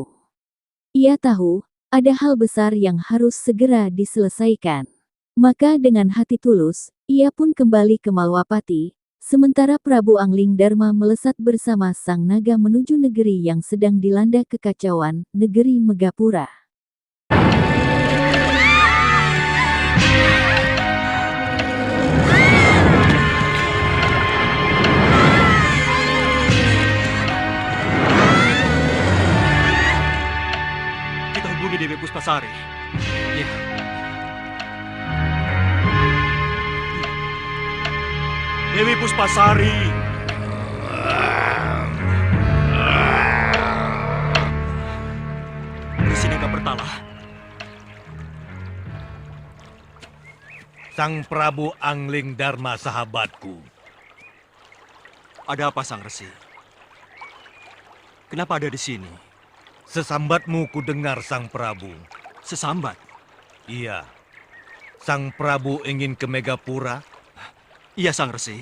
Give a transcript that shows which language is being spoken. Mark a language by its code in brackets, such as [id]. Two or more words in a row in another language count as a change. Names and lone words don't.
[id] Ia tahu, ada hal besar yang harus segera diselesaikan. Maka dengan hati tulus, ia pun kembali ke Malwapati, sementara Prabu Angling Dharma melesat bersama sang naga menuju negeri yang sedang dilanda kekacauan, negeri Megapura. Dewi Puspasari. Ya. Dewi Puspasari. Resi Bertala. Sang Prabu Angling Dharma sahabatku. Ada apa Sang Resi? Kenapa ada di sini? Sesambatmu ku dengar Sang Prabu. Sesambat? Iya. Sang Prabu ingin ke Megapura? Iya Sang Resi.